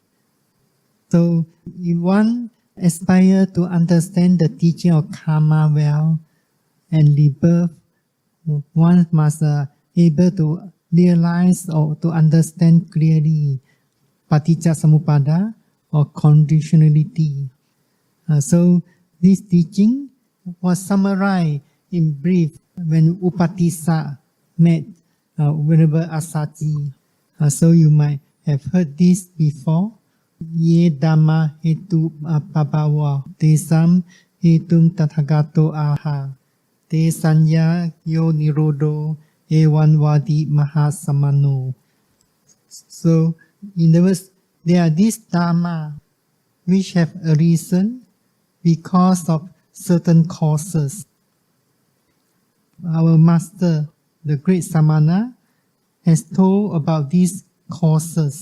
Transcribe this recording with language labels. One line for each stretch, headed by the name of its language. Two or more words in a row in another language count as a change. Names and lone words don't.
English: So if one aspires to understand the teaching of karma well and rebirth, one must able to realize or to understand clearly paticca or conditionality. So this teaching was summarized in brief when Upatissa met Venerable Asaji. So you might have heard this before.
Pali: Ye Dhamma hetu pabhava tesam hetum tathagato aha te sanya yo nirodo evan vadi mahasamano.
English: So in other words, there are these Dhamma which have arisen because of certain causes. Our master, the great Samana, has told about these causes.